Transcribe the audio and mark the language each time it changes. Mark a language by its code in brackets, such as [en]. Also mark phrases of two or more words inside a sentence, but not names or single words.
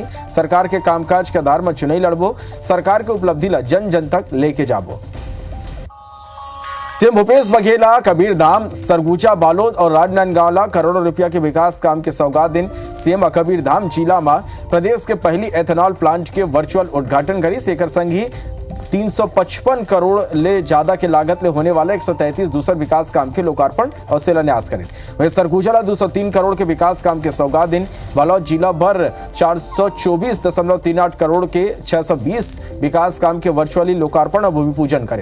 [hne] सरकार के कामकाज के आधार में चुनावी लड़बो, सरकार के उपलब्धि ला जन जन तक लेके जाबो। सीएम भूपेश बघेल कबीरधाम, सरगुजा, बालोद और राजनांदगांव ला करोड़ों रुपया के विकास काम के सौगात दिन। सीएम कबीरधाम जिला में प्रदेश के पहली एथेनॉल प्लांट के वर्चुअल उद्घाटन करी। शेखर संघ ही 355 करोड़ ले ज्यादा के लागत ले होने वाले 133 दूसर विकास काम के लोकार्पण और शिलान्यास करें। वही सरगुजा ला 203 करोड़ के विकास काम के सौगात दिन। बालोद जिला भर 424.38 करोड़ के 620 विकास काम के वर्चुअली लोकार्पण और भूमि पूजन करें।